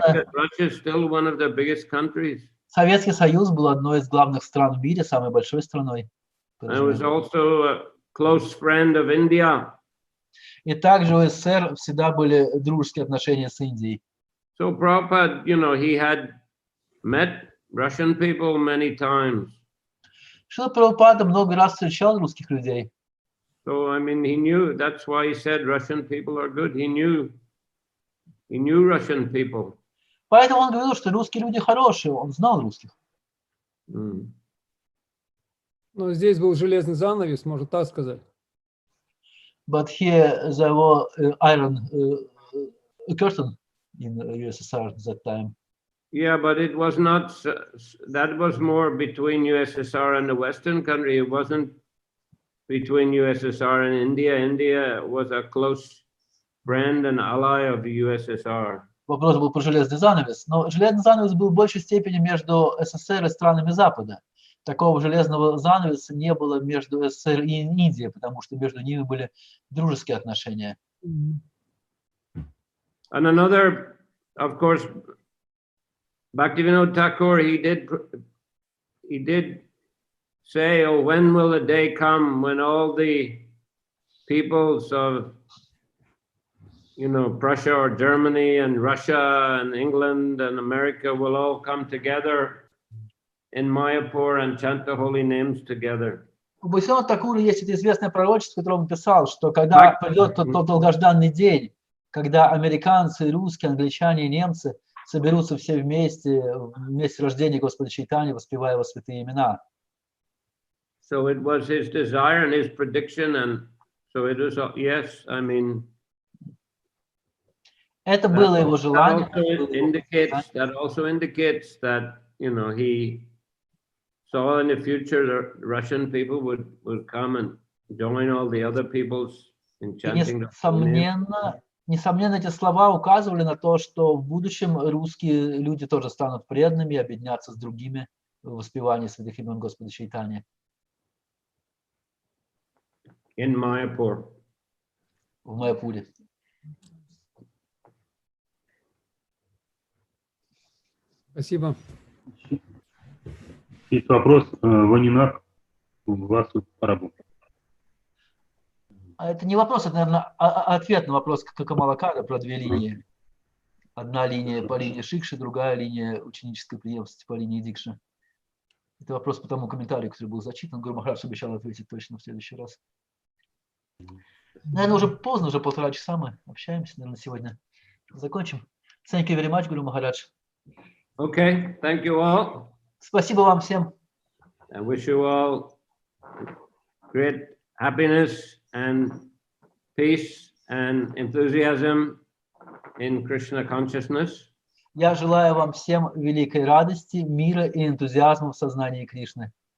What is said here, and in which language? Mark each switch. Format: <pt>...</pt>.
<en>Russia is still one of the biggest countries.</en> <ru>Советский Союз был одной из главных стран в мире, самой большой страной.</ru> <en>I was also a close friend of India.</en> <ru>И также у СССР всегда были дружеские отношения с Индией.</ru> <en>So Prabhupada, you know, he had met Russian people many times.</en> <ru>Шрила Прабхупада много раз встречал русских людей.</ru> <en>So, I mean, he knew, that's why he said Russian people are good. He knew Russian people.</en> <ru>Поэтому он говорил, что русские люди хорошие, он знал русских. Ну, здесь был железный занавес, можно так сказать.</ru> <en>But here there was iron curtain in USSR at that time. Yeah, but it was not, that was more between USSR and the Western country. It wasn't between USSR and India. India was a close friend and ally of the USSR.</en> <ru>Вопрос был про железный занавес, но железный занавес был в большей степени между СССР и странами Запада. Такого железного занавеса не было между СССР и Индией, потому что между ними были дружеские отношения.</ru> <en>And another, of course, Bhaktivinoda Thakur, he did say, oh, when will the day come when all the peoples of, you know, Prussia or Germany and Russia and England and America will all come together in Mayapur and chant the holy names together.</en> <ru>У Бхактивинода Тхакура есть это известное пророчество, которое он писал, что когда придет тот долгожданный день, когда американцы, русские, англичане и немцы соберутся все вместе рождения Господа Чайтаньи, воспевая его святые имена.</ru> <en>So it was his desire and his prediction, and so it was, yes, I mean,</en> <ru>это было его желание.</ru> <en>That also indicates that, you know, he saw in the future the Russian people would come and join all the other peoples in chanting.</en> <ru>Несомненно, эти слова указывали на то, что в будущем русские люди тоже станут преданными и объединятся с другими в воспевании святых имен Господа Чайтаньи.</ru> <en>In Mayapur.</en> <ru>В Майяпуре. Спасибо. Есть вопрос, Ванинак, вас по-рабу. Это не вопрос, это, наверное, ответ на вопрос Камалакара про две линии. Одна линия по линии Шикши, другая линия ученической преемственности по линии Дикши. Это вопрос по тому комментарию, который был зачитан. Гуру Махарадж обещал ответить точно в следующий раз. Наверное, уже поздно, уже 1,5 часа мы общаемся, наверное, сегодня. Закончим.</ru> <en>Thank you very much,</en> <ru>Гуру Махарадж.</ru> <en>Okay, thank you all.</en> <ru>Спасибо вам всем.</ru> <en>I wish you all great happiness and peace and enthusiasm in Krishna consciousness.</en> <ru>Я желаю вам всем великой радости, мира и энтузиазма в сознании Кришны.</ru>